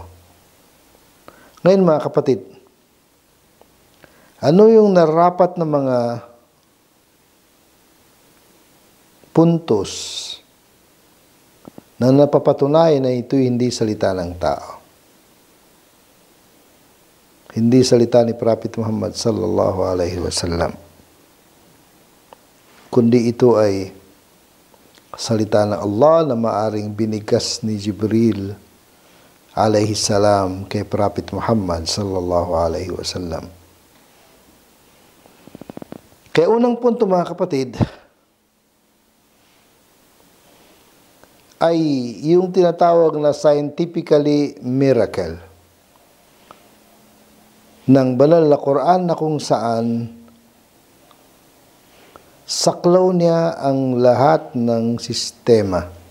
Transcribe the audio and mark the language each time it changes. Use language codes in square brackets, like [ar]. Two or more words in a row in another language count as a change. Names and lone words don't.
[tl] Ngayon mga kapatid, ano yung narapat na mga puntos na napapatunayan na ito hindi salita ng tao? Hindi salita ni Prophet Muhammad [ar] صلى الله عليه وسلم, [tl] kundi ito ay salita ng Allah na maaring binigkas ni Jibril [ar] عليه السلام [tl] kay Prophet Muhammad [ar] صلى الله عليه وسلم. [tl] Kaya unang punto mga kapatid ay yung tinatawag na [en] scientifically miracle [tl] ng banal na Quran na kung saan saklaw niya ang lahat ng sistema.